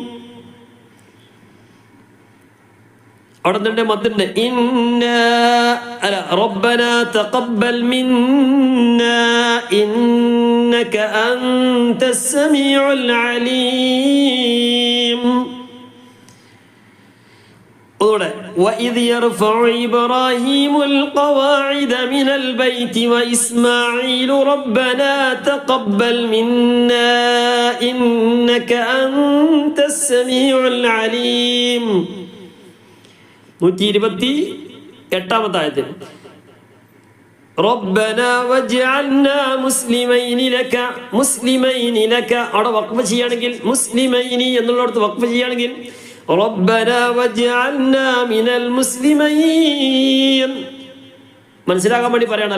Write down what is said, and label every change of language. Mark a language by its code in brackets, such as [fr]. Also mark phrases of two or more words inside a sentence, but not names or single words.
[ml] അവിടെ തന്നെ മദ്ദുണ്ട്. [ar] ربنا تقبل منا إنك أنت السميع العليم. [ml] ഒന്നുകൂടെ. [ar] وَإِذْ يَرْفَعُ إِبْرَاهِيمُ الْقَوَاعِدَ مِنَ الْبَيْتِ وَإِسْمَاعِيلُ رَبَّنَا تَقَبَّلْ مِنَّا إِنَّكَ أَنْتَ السَّمِيعُ الْعَلِيمُ. [ml] 128 ആയത്തിൽ [ar] ربنا واجعلنا مسلمين لك [ml] അവിടെ വഖഫ് ചെയ്യുകയാണെങ്കിൽ മുസ്ലിമൈനി എന്നുള്ളിടത്ത് വഖഫ് ചെയ്യുകയാണെങ്കിൽ [ar] ربنا واجعلنا من المسلمين [ml] മനസ്സിലാക്കാൻ വേണ്ടി പറയണം.